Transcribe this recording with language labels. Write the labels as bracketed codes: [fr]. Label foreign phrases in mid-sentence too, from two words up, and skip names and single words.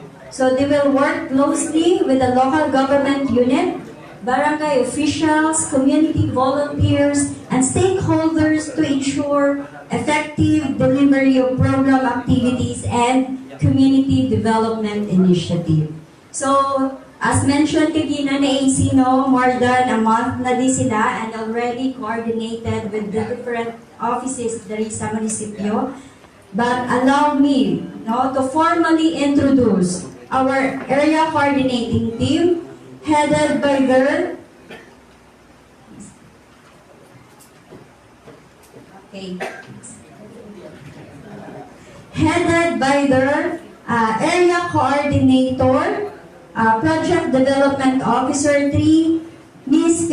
[en] So they will work closely with the local government unit, barangay officials, community volunteers, and stakeholders to ensure effective delivery of program activities and community development initiative. So, as mentioned [hil] kagina na AC, no, [en] more than a month [hil] na din sila [en] and already coordinated with the different offices [hil] dari sa munisipyo. [en] But allow me, no, to formally introduce our area coordinating team headed by the area coordinator, project development officer 3, Ms.